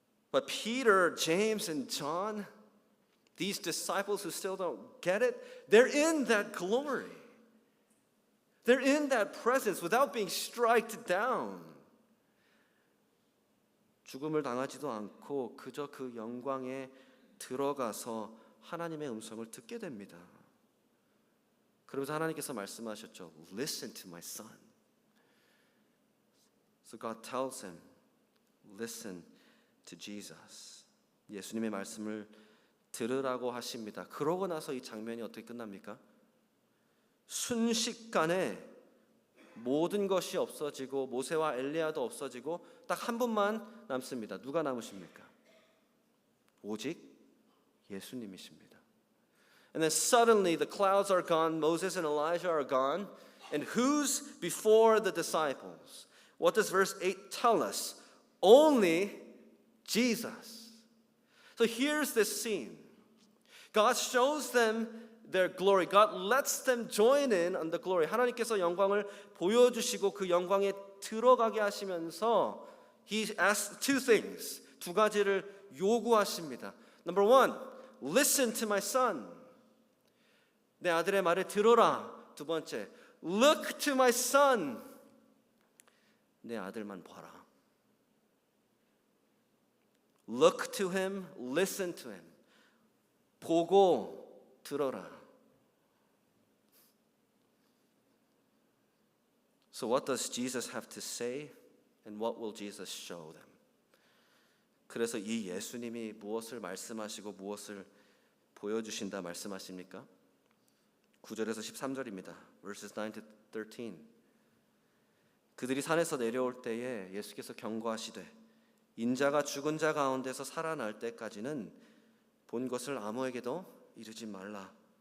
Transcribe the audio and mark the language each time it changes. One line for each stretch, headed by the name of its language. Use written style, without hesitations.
English: But Peter, James, and John, these disciples who still don't get it, they're in that glory. They're in that presence without being struck down.
Korean: 죽음을 당하지도 않고 그저 그 영광에 들어가서 하나님의 음성을 듣게 됩니다. 그러면서 하나님께서 말씀하셨죠.
English: Listen to my son. So God tells him, listen to Jesus.
Korean: 예수님의 말씀을 들으라고 하십니다. 그러고 나서 이 장면이 어떻게 끝납니까? 순식간에 모든 것이 없어지고 모세와 엘리야도 없어지고 딱 한 분만 남습니다. 누가 남으십니까? 오직 예수님이십니다.
English: And then suddenly the clouds are gone, Moses and Elijah are gone, and who's before the disciples? What does verse 8 tell us? Only Jesus. So here's this scene. God shows them their glory. God lets them join in on the glory.
Korean: 하나님께서 영광을 보여주시고 그 영광에 들어가게 하시면서
English: He asks two things.
Korean: 두 가지를 요구하십니다.
English: Number one, listen to my son.
Korean: 내 아들의 말을 들어라. 두 번째,
English: look to my son.
Korean: 내 아들만 봐라.
English: Look to him, listen to him.
Korean: 보고 들어라.
English: So what does Jesus have to say and what will Jesus show them?
Korean: 그래서 이 예수님이 무엇을 말씀하시고 무엇을 보여주신다 말씀하십니까? 9절에서 13절입니다.
English: Verses 9 to 13.
Korean: 그들이 산에서 내려올 때에 예수께서 경고하시되 인자가 죽은 자 가운데서 살아날 때까지는 본 것을 아무에게도 이르지 말라.